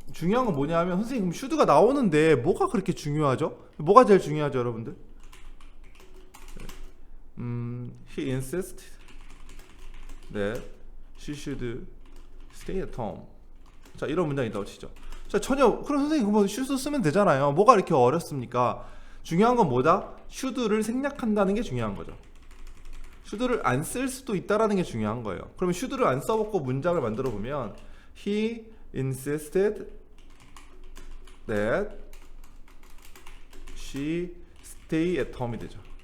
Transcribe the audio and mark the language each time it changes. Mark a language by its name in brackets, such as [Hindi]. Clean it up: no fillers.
[Korean] 중요한 건 뭐냐 하면, 선생님 그럼 슈드가 나오는데 뭐가 그렇게 중요하죠? 뭐가 제일 중요하죠, 여러분들? [English] He insisted that she should stay at home. [Korean] 자, 이런 문장이 있다고 치죠. 자, 그럼 선생님 그거 슈드 쓰면 되잖아요. 뭐가 이렇게 어렵습니까? 중요한 건 뭐다? 슈드를 생략한다는 게 중요한 거죠. 슈드를 안 쓸 수도 있다라는 게 중요한 거예요. 그러면 슈드를 안 써먹고 문장을 만들어 보면 [English] He insisted that she stay at home [Korean] 이 되죠.